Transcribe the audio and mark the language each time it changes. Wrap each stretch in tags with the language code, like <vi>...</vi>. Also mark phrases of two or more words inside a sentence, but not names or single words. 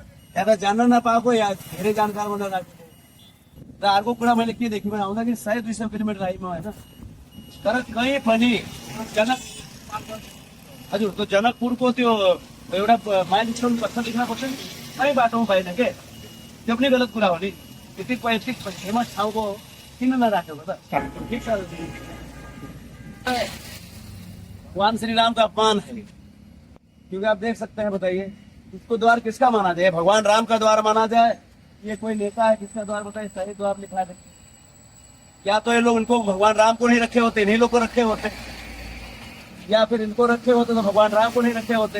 <ne>या त जान्न नपाएको या धेरै जानकार भनेर राखेको। र अर्को कुरा मैले के देखेँ भने आउँदाखेरि 100-200 किलोमिटर आइमा होइन, तर कहीँ पनि जनक हजुर त्यो जनकपुरको त्यो एउटा माइलस्टोन पत्थर लेख्न पर्छ नि, कहीँ बाटोमा पाएन के, त्यो पनि गलत कुरा हो नि। यति फेमस ठाउँको किन नराखेको त? ठिक छ,</ne> <hi>भगवान श्री राम का अपमान है, क्योंकि आप देख सकते हैं। बताइए इसको द्वार किसका माना जाए? भगवान राम का द्वार माना जाए? ये कोई नेता है किसका द्वार बताइए? सही द्वार लिखा है क्या? तो ये लोग इनको भगवान राम को नहीं रखे होते, इन्हीं लोग को रखे होते, या फिर इनको रखे होते तो भगवान राम को नहीं रखे होते।</hi>